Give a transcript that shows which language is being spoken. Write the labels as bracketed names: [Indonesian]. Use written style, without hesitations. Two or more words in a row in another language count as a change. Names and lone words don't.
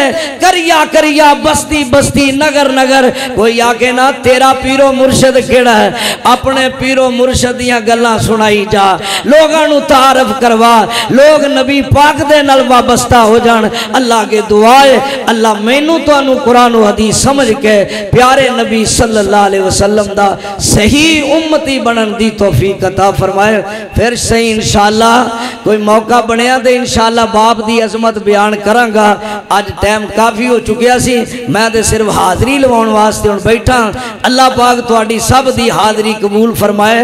[Punjabi] قریہ قریہ بستی بستی نگر نگر کوئی آکے نہ تیرا پیر و مرشد کیہڑا ہے، اپنے پیر و مرشد دیاں گلاں سنائی جا، لوکاں نوں تعارف کروا، لوک نبی پاک دے نال وابستہ ہو جان. اللہ کے دعا ہے اللہ مینوں تہانوں قرآن اور حدیث سمجھ کے پیارے نبی [Arabic] صلى الله عليه وسلم [Punjabi] دا صحیح امتی بنن دی توفیق عطا فرمائے. فیر صحیح ان شاء اللہ کوئی موقع بنیا تو ان شاء اللہ باپ دی عظمت بیان کراں گا. اج ٹائم کافی ہو چکیا سی، میں تو صرف حاضری لواؤن واسطے ہن بیٹھا. اللہ پاک تہاڈی سب دی حاضری قبول فرمائے.